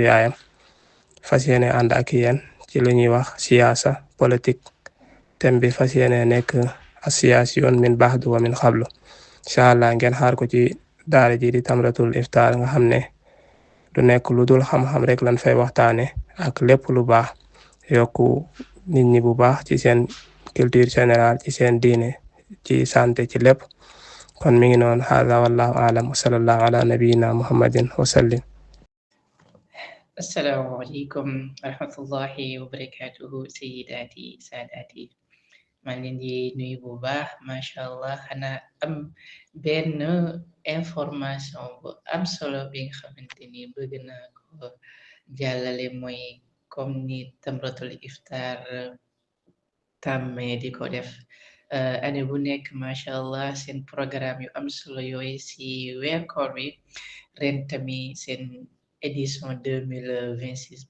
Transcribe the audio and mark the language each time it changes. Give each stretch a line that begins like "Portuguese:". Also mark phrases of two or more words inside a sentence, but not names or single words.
Wolof: yaayam fas yéene ànd ak yéen ci li ñuy wax siyaasa politique thème bi fas yéene nekk association
Arabic: من بعد ومن قبل إن شاء الله
Wolof: ngeen xaar ko ci daara ji di Tamratul Iftar nga xam ne du nekk lu dul xam-xam rek lan fay waxtaane ak lépp lu baax yokku nit ñi bu baax ci seen
French: culture générale
Wolof: ci seen diine ci santé ci lépp kon mi ngi noonu
Arabic: هذا والله أعلم وصلى الله على نبينا محمد وسلم. السلام عليكم ورحمة الله وبركاته سيداتي سادتي
Wolof: maa ngi leen di nuyu bu baax
Arabic: ما شاء الله
Wolof: xanaa am benn information bu am solo bi nga xamante ni bëgg naa ko jàllale mooy comme ni Tamratul Iftar tàmmee di ko def année bu nekk
Arabic: ما شاء الله
Wolof: seen programme yu am solo yooyu si weer koor bi ren tamit seen édition 2026